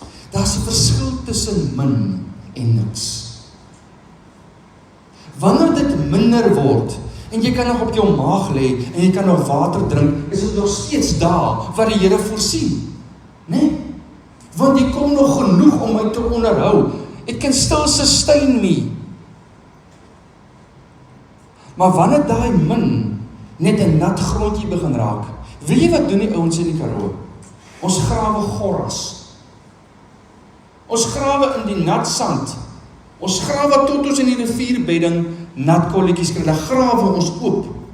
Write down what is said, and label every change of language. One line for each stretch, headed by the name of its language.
Afrikaans: Daar's 'n verskil tussen min en niks. Wanneer dit minder word en jy kan nog op jou maag lê en jy kan nog water drink, is dit nog steeds daar wat die Here voorsien, né? kom nog genoeg om my te onderhou.
English: It can still sustain me.
Afrikaans: Maar wanneer daai min net 'n nat grondjie begin raak, weet jy wat doen die ouens in die Karoo? Ons grawe gorras. Ons grawe in die nat sand. Ons grawe tot ons in die rivierbedding nat kolletjies kry. Dan grawe ons oop.